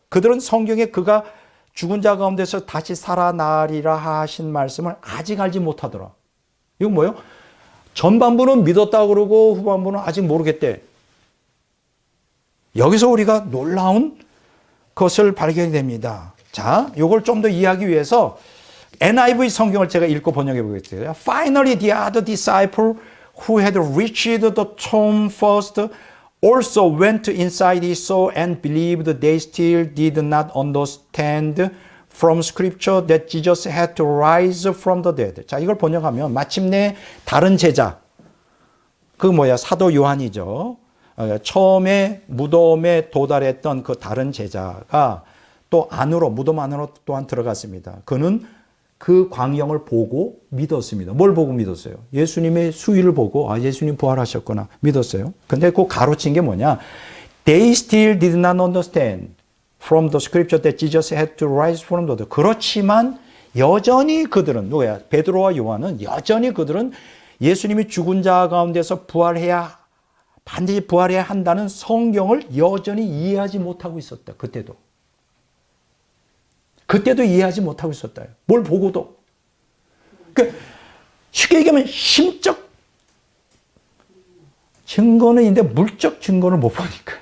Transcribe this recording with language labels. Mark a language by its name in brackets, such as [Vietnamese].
[Korean] 그들은 성경에 그가 죽은 자 가운데서 다시 살아나리라 하신 말씀을 아직 알지 못하더라. 이건 뭐예요? 전반부는 믿었다 그러고 후반부는 아직 모르겠대. 여기서 우리가 놀라운 것을 발견이 됩니다. 자, 이걸 좀 더 이해하기 위해서 NIV 성경을 제가 읽고 번역해 보겠습니다. [English] Finally, the other disciple who had reached the tomb first also went inside it saw and believed they still did not understand from scripture that Jesus had to rise from the dead. [Korean] 자, 이걸 번역하면 마침내 다른 제자, 그 뭐야, 사도 요한이죠. 처음에 무덤에 도달했던 그 다른 제자가 또 안으로, 무덤 안으로 또한 들어갔습니다. 그는 그 광경을 보고 믿었습니다. 뭘 보고 믿었어요? 예수님의 수위를 보고 아, 예수님 부활하셨구나 믿었어요. 근데 그 가로친 게 뭐냐? [English] They still did not understand from the scripture that Jesus had to rise from the dead. [Korean] 그렇지만 여전히 그들은 누구야? 베드로와 요한은 여전히 그들은 예수님이 죽은 자 가운데서 반드시 부활해야 한다는 성경을 여전히 이해하지 못하고 있었다. 그때도 이해하지 못하고 있었다. 뭘 보고도. 그러니까 쉽게 얘기하면 심적 증거는 있는데 물적 증거를 못 보니까.